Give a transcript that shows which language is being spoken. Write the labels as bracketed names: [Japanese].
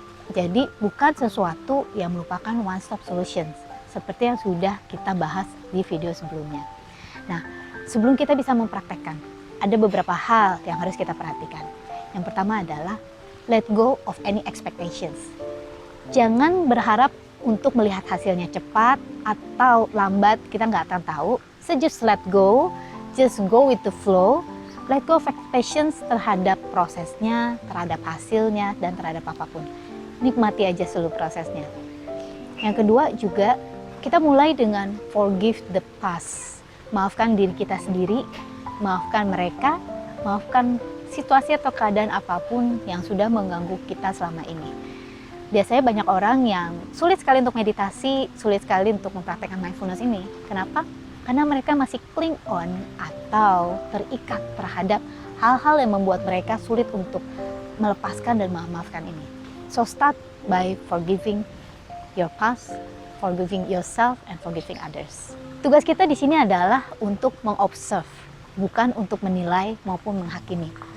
[Indonesian] Jadi bukan sesuatu yang merupakan [English] one stop solutions [Indonesian] seperti yang sudah kita bahas di video sebelumnya. Nah, sebelum kita bisa mempraktekkan, ada beberapa hal yang harus kita perhatikan. Yang pertama adalah [English] let go of any expectations. [Indonesian] Jangan berharap untuk melihat hasilnya cepat atau lambat, kita nggak akan tahu. [English] So just let go, just go with the flow. Let go of expectations [Indonesian] terhadap prosesnya, terhadap hasilnya, dan terhadap apapun. Nikmati aja seluruh prosesnya. Yang kedua juga, kita mulai dengan [English] forgive the past. [Indonesian] Maafkan diri kita sendiri, maafkan mereka, maafkan situasi atau keadaan apapun yang sudah mengganggu kita selama ini. Biasanya banyak orang yang sulit sekali untuk meditasi, sulit sekali untuk mempraktekkan mindfulness ini. Kenapa? Karena mereka masih [English] cling on [Indonesian] atau terikat terhadap hal-hal yang membuat mereka sulit untuk melepaskan dan memaafkan ini. [English] So start by forgiving your past, forgiving yourself, and forgiving others. [Indonesian] Tugas kita di sini adalah untuk mengobserve, bukan untuk menilai maupun menghakimi.